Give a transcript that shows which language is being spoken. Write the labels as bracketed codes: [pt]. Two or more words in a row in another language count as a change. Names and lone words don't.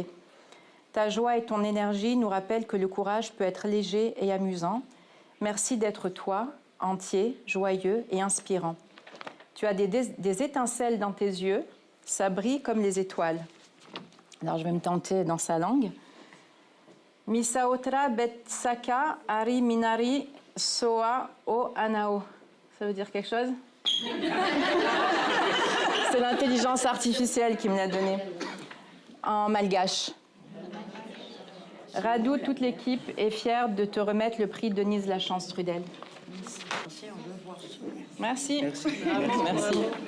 [fr] Ta joie et ton énergie nous rappellent que le courage peut être léger et amusant. Merci d'être toi, entier, joyeux et inspirant. Tu as des étincelles dans tes yeux, ça brille comme les étoiles. Alors, je vais me tenter dans sa langue. [mg] Misaotra betsaka ari minari soa o anao. [fr] Ça veut dire quelque chose? C'est l'intelligence artificielle qui me l'a donné. En malgache. Radou, toute l'équipe est fière de te remettre le prix Denise Lachance-Trudel. Merci. Merci. Merci.